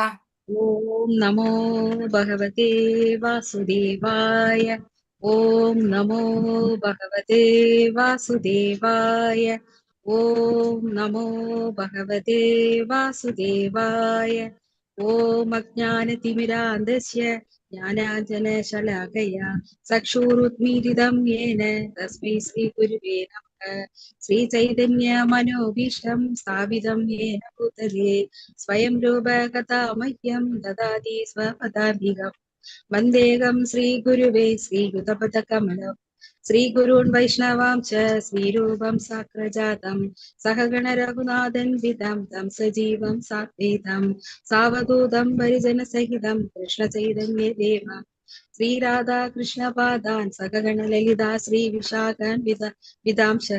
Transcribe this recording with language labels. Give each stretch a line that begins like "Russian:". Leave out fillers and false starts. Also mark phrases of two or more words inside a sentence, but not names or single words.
Sanskrit: ओम् नमो भगवते वासुदेवाय. ओम् नमो भगवते वासुदेवाय. ओम् नमो भगवते वासुदेवाय. ओम् अज्ञानतिमिरान्धस्य ஞானாஞ்சனशलाकया चक्षुरुन्मीलितं येन तस्मै श्रीगुरुवे नमः. श्रीचैतन्यमनोभीष्टं स्थापितं येन भूतले स्वयं रूपकथा मह्यं ददाति स्वपदान्तिकम्. वन्देऽहं श्रीगुरुवे श्रीयुतपदकमलं श्रीगुरून् वैष्णवां च श्रीरूपं साग्रजातं सहगण रघुनाथन्वितं तं सजीवं साद्वैतं सावधूतं परिजनसहितं कृष्णचैतन्य देवम् श्रीराधा कृष्ण पादान् सकगण ललिता श्री विशाखान् विदांशः.